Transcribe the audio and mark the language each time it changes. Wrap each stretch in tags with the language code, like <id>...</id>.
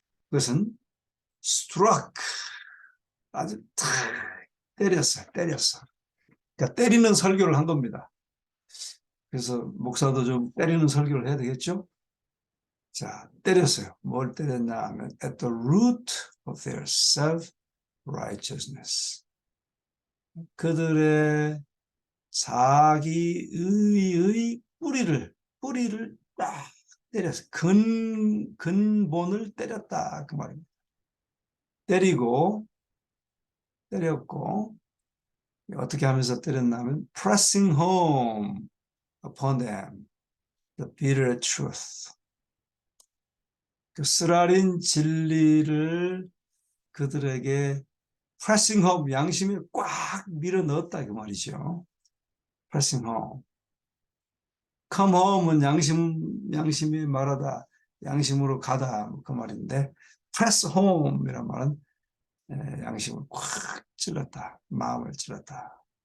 <ko>그것은 struck, 아주 탁 때렸어요. 그러니까 때리는 설교를 한 겁니다. 그래서 목사도 좀 때리는 설교를 해야 되겠죠? 자, 때렸어요. 뭘 때렸냐 하면</ko> <en>at the root of their self-righteousness.</en> <ko>그들의 자기의의 뿌리를 딱 때렸어요. 근본을 때렸다. 그 말입니다. 때렸고, 어떻게 하면서 때렸냐면</ko> <en>pressing home upon them the bitter truth.</en> <ko>그 쓰라린 진리를 그들에게</ko> <en>pressing home,</en> <ko>양심에 꽉 밀어 넣었다 그 말이죠.</ko> <en>pressing home.</en> <ko>come home은 양심이 말하다, 양심으로 가다 그 말인데 press home이란 말은 양심을 꽉 찔렀다, 마음을 찔렀다.</ko>